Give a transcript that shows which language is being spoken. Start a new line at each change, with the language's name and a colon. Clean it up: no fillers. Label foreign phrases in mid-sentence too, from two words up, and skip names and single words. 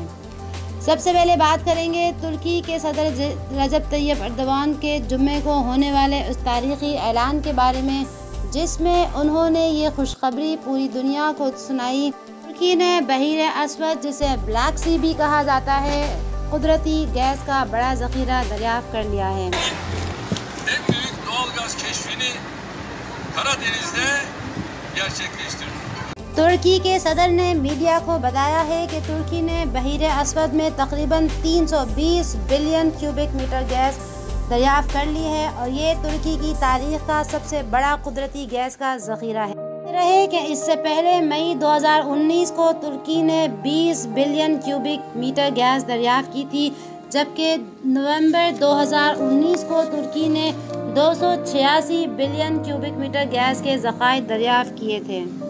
Hindi: सबसे पहले बात करेंगे तुर्की के सदर रजब तैयब एर्दोगान के जुम्मे को होने वाले उस तारीख़ी ऐलान के बारे में, जिसमें उन्होंने ये खुशखबरी पूरी दुनिया को सुनाई। तुर्की ने बहीर अस्वद, जिसे ब्लैक सी भी कहा जाता है, कुदरती गैस का बड़ा ज़ख़ीरा दरियाफ़्त कर लिया है।
Turkish: En büyük doğalgaz keşfini Karadeniz'de gerçekleştirdi.
Hindi: तुर्की के सदर ने मीडिया को बताया है कि तुर्की ने बहीर अस्वद में तकरीबन 320
English: billion cubic meter
Hindi: गैस दरियाफ़्त कर ली है और ये तुर्की की तारीख़ का सबसे बड़ा कुदरती गैस का ज़ख़ीरा है। रहे कि इससे पहले मई 2019 को तुर्की ने 20
English: billion cubic meter
Hindi: गैस दरियाफ़्त की थी, जबकि नवंबर 2019 को तुर्की ने 286
English: billion cubic meter
Hindi: गैस के ज़खायर दरियाफ़्त किए थे।